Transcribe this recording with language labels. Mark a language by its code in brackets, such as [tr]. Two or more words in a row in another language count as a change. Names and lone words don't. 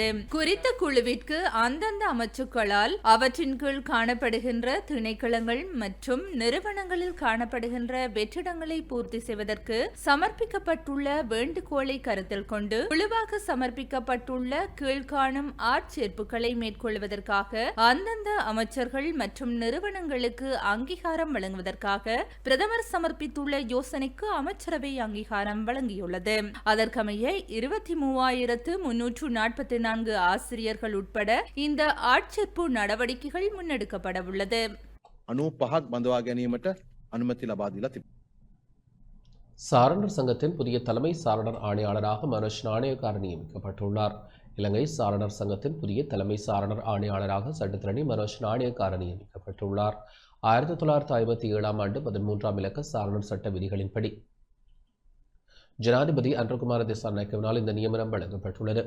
[ta] குறித்த குழுவிற்கு அந்தந்த அமைச்சுக்களால் அவற்றின் கீழ் காணப்படுகின்ற திணைக்களங்கள் மற்றும் நிறுவனங்களில் காணப்படுகின்ற வெற்றிடங்களை பூர்த்தி செய்வதற்கு சமர்ப்பிக்கப்பட்டுள்ள வேண்டுகோளை கருத்தில் கொண்டு குழுவாக சமர்ப்பிக்கப்பட்டுள்ள கீழ்காணும் ஆட்சேர்ப்புகளை மேற்கொள்வதற்காக அந்தந்த அமைச்சர்கள் மற்றும் நிறுவனங்களுக்கு அங்கீகாரம் வழங்குவதற்காக பிரதமர் சமர்ப்பித்துள்ள யோசனைக்கு அமைச்சரவை அங்கீகாரம் வழங்கியுள்ளது. அதற்கமைய 23,344 ஆசிரியர்கள் உட்பட இந்த ஆட்சேர்ப்பு நடவடிக்கைகள் முன்னெடுக்கப்பட உள்ளது. [si] 95ක් බඳවා ගැනීමට අනුමැති ලබා දීලා තිබෙනවා. [ta] சாரணர் சங்கத்தின் புதிய தலைமை சாரணர் ஆணையாளராக மனோஜ் நாணயக்கார் நியமிக்கப்பட்டுள்ளார். இலங்கை சாரணர் சங்கத்தின் புதிய தலைமை சாரணர் ஆணையாளராக சட்டத்திரணி மனோஜ் நாணயக்கார் நியமிக்கப்பட்டுள்ளார். 1957ஆம் ஆண்டு 13ஆம் இலக்க சாரணர் சட்ட விதிகளின்படி ஜனாதிபதி அன்றகுமார திசாநாயக்கவினால் இந்த நியமனம் வழங்கப்பட்டுள்ளது.